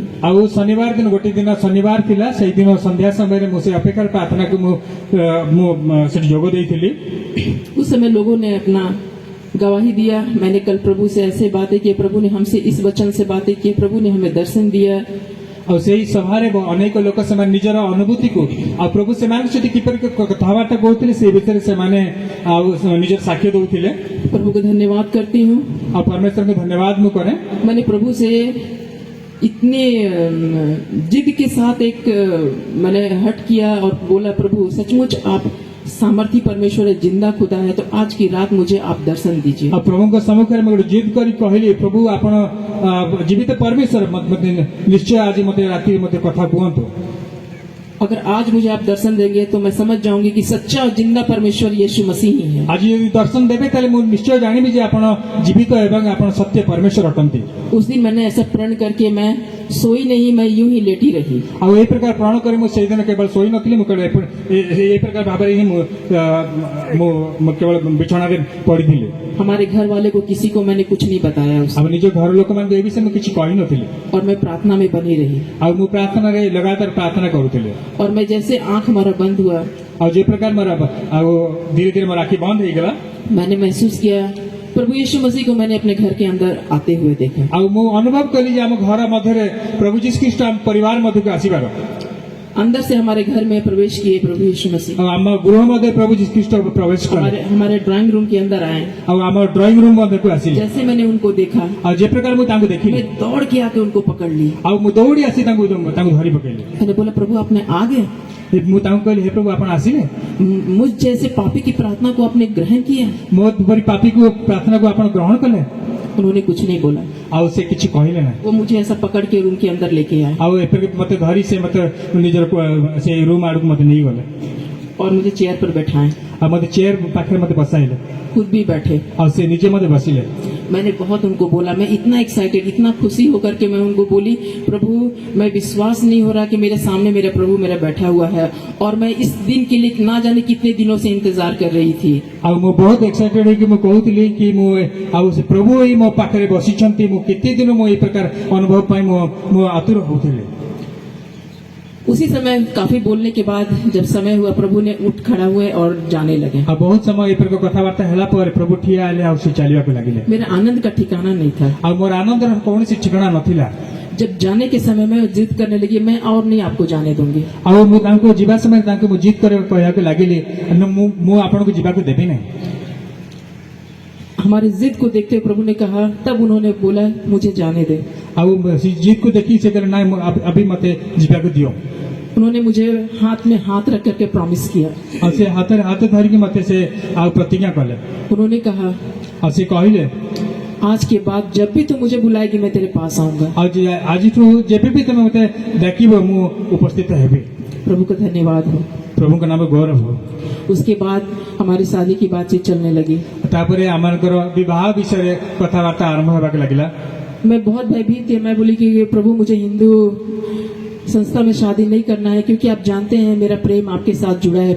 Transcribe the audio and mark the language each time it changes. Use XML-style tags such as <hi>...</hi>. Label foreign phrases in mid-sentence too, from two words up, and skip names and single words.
<or>ଶନିବାର ଦିନ ଗୋଟେ ଦିନ ଶନିବାର ଥିଲା, ସେ ଦିନ ସନ୍ଧ୍ୟା ସମୟ</or> <hi>मुझे अपेक्षा प्रार्थना को</hi> <or>ଯୋଗ ଦେଇଥିଲି।</or> <hi>उस समय लोगों ने अपना गवाही दिया। मैंने कल प्रभु से ऐसे बातें की, प्रभु ने हमसे इस वचन से बातें की, प्रभु ने हमें दर्शन दिया</hi> <or>ଆଉ ସେଇ ସଭାରେ ଅନେକ ଲୋକ ସେମାନେ ନିଜର ଅନୁଭୂତିକୁ ଆଉ ପ୍ରଭୁ ସେମାନଙ୍କ ସହିତ କିପରି କଥାବାର୍ତ୍ତା କରୁଥିଲେ ସେ ବିଷୟରେ ସେମାନେ ଆଉ ନିଜର ସାକ୍ଷ୍ୟ ଦଉଥିଲେ।</or> <hi>प्रभु को धन्यवाद करती हूँ।</hi> <or>ଆଉ परमेश्वरଙ୍କୁ ଧନ୍ୟବାଦ ମୁଁ କରେ।</or> <hi>मैंने प्रभु से इतने जिद के साथ मैंने हट किया और बोला, प्रभु सचमुच आप सामर्थी परमेश्वर है, जिंदा खुदा है, तो आज की रात मुझे आप दर्शन दीजिए।</hi> <or>ଆଉ ପ୍ରଭୁଙ୍କ ସମ୍ମୁଖରେ ମୁଁ ଗୋଟେ ଜିଦ୍ କରି କହିଲି, ପ୍ରଭୁ ଆପଣ ଜୀବିତ ପରମେଶ୍ୱର, ମୋତେ ନିଶ୍ଚୟ ଆଜି ମୋତେ ରାତିରେ ମୋତେ କଥା କୁହନ୍ତୁ।</or> <hi>अगर आज मुझे आप दर्शन देंगे तो मैं समझ जाऊंगी कि सच्चा और जिंदा परमेश्वर यीशु मसीह ही है।</hi> <or>ଆଜି ଯଦି ଦର୍ଶନ ଦେବେ ତାହେଲେ ମୁଁ ନିଶ୍ଚୟ ଜାଣିବି ଯେ ଆପଣ ଜୀବିତ ଏବଂ ଆପଣ ସତ୍ୟ ପରମେଶ୍ୱର ଅଟନ୍ତି।</or> <hi>उस दिन मैंने ऐसा प्रण करके मैं सोई नहीं, मैं यूं ही लेटी रही।</hi> <or>ଆଉ ଏହି ପ୍ରକାର ପ୍ରଣ କରି ମୁଁ ସେଇଦିନ କେବଳ ଶୋଇ ନଥିଲି, ମୁଁ କେବଳ ଏହି ପ୍ରକାର ଭାବରେ ହିଁ ମୁଁ କେବଳ ବିଛଣାରେ ପଡ଼ିଥିଲି।</or> <hi>हमारे घर वाले को किसी को मैंने कुछ नहीं बताया</hi> <or>ଆଉ ନିଜ ଘର ଲୋକମାନଙ୍କୁ ଏ ବିଷୟରେ ମୁଁ କିଛି କହିନଥିଲି।</or> <hi>और मैं प्रार्थना में बनी रही।</hi> <or>ଆଉ ମୁଁ ପ୍ରାର୍ଥନାରେ ଲଗାତାର ପ୍ରାର୍ଥନା କରୁଥିଲି।</or> <hi>और मैं जैसे आंख हमारा बंद हुआ,</hi> <or>ଆଉ ଯେ ପ୍ରକାର ମୋର ଆଉ ଧୀରେ ଧୀରେ ମୋର ଆଖି ବନ୍ଦ ହେଇଗଲା।</or> <hi>मैंने महसूस किया प्रभु यीशु मसीह को मैंने अपने घर के अंदर आते हुए देखा।</hi> <or>ଆଉ ମୁଁ ଅନୁଭବ କଲି ଯେ ଆମ ଘର ମଧ୍ୟରେ ପ୍ରଭୁ ଯୀଶୁ ଖ୍ରୀଷ୍ଟ ଆମ ପରିବାର ମଧ୍ୟକୁ ଆସିବାର।</or> <hi>अंदर से हमारे घर में प्रवेश किए प्रभु यीशु मसीह।</hi> <or>ଆଉ ଆମ ଗୃହ ମଧ୍ୟରେ ପ୍ରଭୁ ଯୀଶୁ ଖ୍ରୀଷ୍ଟ ପ୍ରବେଶ କଲେ।</or> <hi>हमारे</hi> <en>drawing room</en> <hi>के अंदर आए।</hi> <or>ଆଉ ଆମ</or> <en>drawing room</en> <or>ମଧ୍ୟକୁ ଆସିଲେ।</or> <hi>जैसे मैंने उनको देखा,</hi> <or>ଆଉ ଯେ ପ୍ରକାର ମୁଁ ତାଙ୍କୁ ଦେଖିଲି,</or> <hi>मैं दौड़ के आके उनको पकड़ ली।</hi> <or>ଆଉ ମୁଁ ଦୌଡ଼ି ଆସି ତାଙ୍କୁ ଧରି ପକେଇଲି।</or> <hi>मैंने बोला, प्रभु आप में आ गए।</hi> <or>ମୁଁ ତାଙ୍କୁ କହିଲି, ହେ ପ୍ରଭୁ ଆପଣ ଆସିଲେ,</or> <hi>मुझ जैसे पापी की प्रार्थना को आपने ग्रहण किया।</hi> <or>ମୋ ପରି ପାପୀକୁ ପ୍ରାର୍ଥନାକୁ ଆପଣ ଗ୍ରହଣ କଲେ।</or> <hi>उन्होंने कुछ नहीं बोला।</hi> <or>ଆଉ ସେ କିଛି କହିଲେ ନାହିଁ।</or> <hi>वो मुझे ऐसा पकड़ के रूम के अंदर लेके आए</hi> <or>ଆଉ ଏପରି ମତେ ଧରି ସେ ମତେ ନିଜର ସେ ରୁମ୍ ଆଡକୁ ମତେ ନେଇଗଲେ।</or> <hi>और मुझे चेयर पर बैठाए,</hi> <or>ଆଉ ମତେ ଚେୟାର ପାଖରେ ମତେ ବସାଇଲେ।</or> <hi>खुद भी बैठे।</hi> <or>ଆଉ ସେ ନିଜେ ମତେ ବସିଲେ।</or> <hi>मैंने बहुत उनको बोला, मैं इतना एक्साइटेड, इतना खुशी होकर के मैं उनको बोली, प्रभु मैं विश्वास नहीं हो रहा कि मेरे सामने मेरा प्रभु मेरा बैठा हुआ है और मैं इस दिन के लिए ना जाने कितने दिनों से इंतजार कर रही थी।</hi> <or>ଆଉ ମୁଁ ବହୁତ ଏକ୍ସାଇଟେଡ୍ ହେଇକି ମୁଁ କହୁଥିଲି କି ମୁଁ ଆଉ ସେ ପ୍ରଭୁ ଏଇ ମୋ ପାଖରେ ବସିଛନ୍ତି, ମୁଁ କେତେ ଦିନ ମୁଁ ଏଇ ପ୍ରକାର ଅନୁଭବ ପାଇଁ ମୁଁ ଆତୁର ହଉଥିଲି।</or> <hi>उसी समय काफी बोलने के बाद जब समय हुआ, प्रभु ने उठ खड़ा हुए और जाने लगे।</hi> <or>ଆଉ ବହୁତ ସମୟ ଏଇ ପ୍ରକାର କଥାବାର୍ତ୍ତା ହେଲା ପରେ ପ୍ରଭୁ ଠିଆ ହେଲେ ଆଉ ସେ ଚାଲିବାକୁ ଲାଗିଲେ।</or> <hi>मेरा आनंद का ठिकाना नहीं था।</hi> <or>ଆଉ ମୋର ଆନନ୍ଦର କୌଣସି ଠିକଣା ନଥିଲା।</or> <hi>जब जाने के समय में जिद करने लगी, मैं और नहीं आपको जाने दूंगी।</hi> <or>ଆଉ ମୁଁ ତାଙ୍କୁ ଯିବା ସମୟରେ ତାଙ୍କୁ ମୁଁ ଜିଦ୍ କରିବାକୁ କହିବାକୁ ଲାଗିଲି, ମୁଁ ଆପଣଙ୍କୁ ଯିବାକୁ ଦେବି ନାହିଁ।</or> <hi>हमारी जिद को देखते हुए प्रभु ने कहा, तब उन्होंने बोला, मुझे जाने दे।</hi> <or>ଆଉ ସେ ଜିଦକୁ ଦେଖି ସେ କହିଲେ, ନାଇଁ अभी ମତେ ଯିବାକୁ ଦିଅ।</or> <hi>उन्होंने मुझे हाथ में हाथ रख करके प्रॉमिस किया।</hi> <or>ଆଉ ସେ ହାତରେ ହାତ ଧରିକି ମତେ ସେ ଆଉ ପ୍ରତିଜ୍ଞା କଲେ।</or> <hi>उन्होंने कहा,</hi> <or>ଆଉ ସେ କହିଲେ,</or> <hi>आज के बाद जब भी तू मुझे बुलाएगी मैं तेरे पास आऊंगा।</hi> <or>ଆଉ ଆଜିଠୁ ଯେବେ ବି ତମେ ମତେ ଡାକିବ ମୁଁ ଉପସ୍ଥିତ ହେବି।</or> <hi>प्रभु का धन्यवाद हो।</hi> <or>ପ୍ରଭୁଙ୍କ ନାମ ଗୌରବ ହଉ।</or> <hi>उसके बाद हमारी शादी की बातचीत चलने लगी।</hi> <or>ତାପରେ ଆମମାନଙ୍କର ବିବାହ ବିଷୟରେ କଥାବାର୍ତ୍ତା ଆରମ୍ଭ ହେବାକୁ ଲାଗିଲା।</or> <hi>मैं बहुत भयभीत थी। मैं बोली कि प्रभु मुझे हिंदू संस्था में शादी नहीं करना है, क्योंकि आप जानते हैं मेरा प्रेम आपके साथ जुड़ा है।</hi>